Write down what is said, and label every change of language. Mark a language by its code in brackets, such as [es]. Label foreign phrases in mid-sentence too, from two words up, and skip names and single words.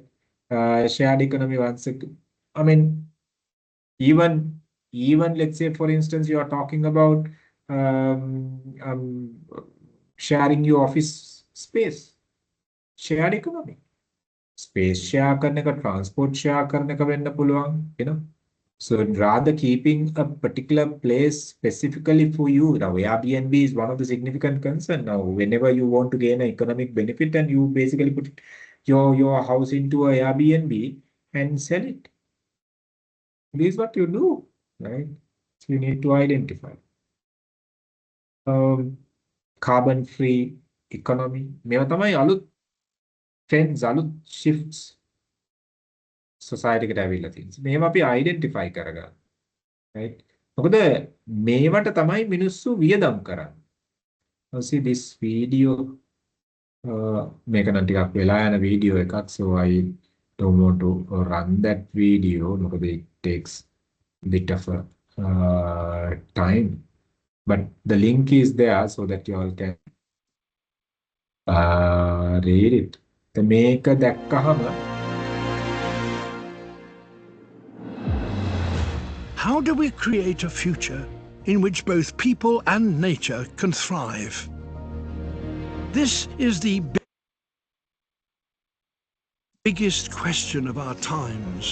[en] Shared economy once again. I mean, even let's say, for instance, you are talking about sharing your office space. Shared economy. Space share [si] කරන එක, transport share කරන එක වෙන්න පුළුවන්, [en] you know. So rather keeping a particular place specifically for you. Now Airbnb is one of the significant concern. Now whenever you want to gain an economic benefit and you basically put your house into a Airbnb and sell it. This is what you do, right? So you need to identify. Carbon free economy. [si] මේවා තමයි අලුත් trends, අලුත් [en] shifts society [si] එකට ඇවිල්ලා තියෙනවා. මේව අපි identify කරගන්න. right? මොකද මේවට තමයි මිනිස්සු වියදම් කරන්නේ. [en] Now see this video [si] මේක නම් ටිකක් වෙලා යන වීඩියෝ එකක්, [en] so I don't want to run that video මොකද it takes bit of a time, but the link is there so that you all can read it. [si] මේක දැක්කහම [en] How do we create a future in which both people and nature can thrive? This is the biggest question of our times.